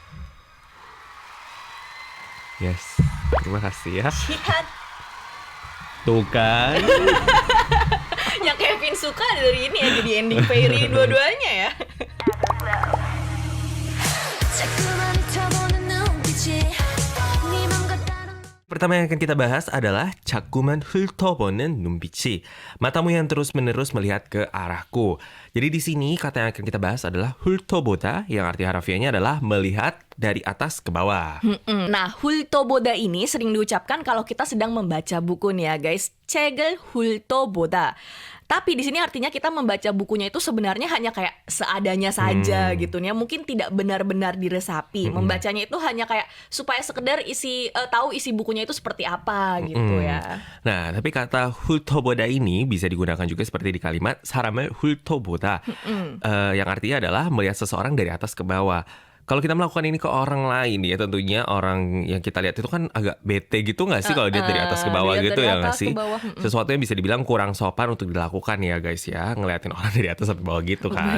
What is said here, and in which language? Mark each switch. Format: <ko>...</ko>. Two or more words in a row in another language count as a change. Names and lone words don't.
<id>Yes, terima kasih ya. Lihat. Tuh kan. Yang Kevin suka dari ini ya, jadi</id> <en>ending fairy</en> <id>dua-duanya ya.</id> <ko>자꾸만 훑어보는 눈빛이 네 맘과 다른</ko> <id>Pertama yang akan kita bahas adalah</id> <ko>자꾸만 훑어보는 눈빛이.</ko> <id>Matamu yang terus-menerus melihat ke arahku. Jadi di sini kata yang akan kita bahas adalah 훑어보다, yang arti harfiahnya adalah melihat dari atas ke bawah. Nah, 훑어보다 ini sering diucapkan kalau kita sedang membaca buku nih ya guys.</id> <ko>책을 훑어보다.</ko> <id>Tapi di sini artinya kita membaca bukunya itu sebenarnya hanya kayak seadanya saja gitu nih. Mungkin tidak benar-benar diresapi. Membacanya itu hanya kayak supaya sekedar tahu isi bukunya itu seperti apa gitu ya. Nah, tapi kata 훑어보다 ini bisa digunakan juga seperti di kalimat</id> <ko>사람을 훑어보다,</ko> <id>yang artinya adalah melihat seseorang dari atas ke bawah. Kalau kita melakukan ini ke orang lain ya, tentunya orang yang kita lihat itu kan agak bete gitu nggak sih kalau dia dari atas ke bawah lihat gitu dari ya nggak atas sih? ke bawah. Sesuatu yang bisa dibilang kurang sopan untuk dilakukan ya guys ya, ngeliatin orang dari atas sampai bawah gitu kan.</id>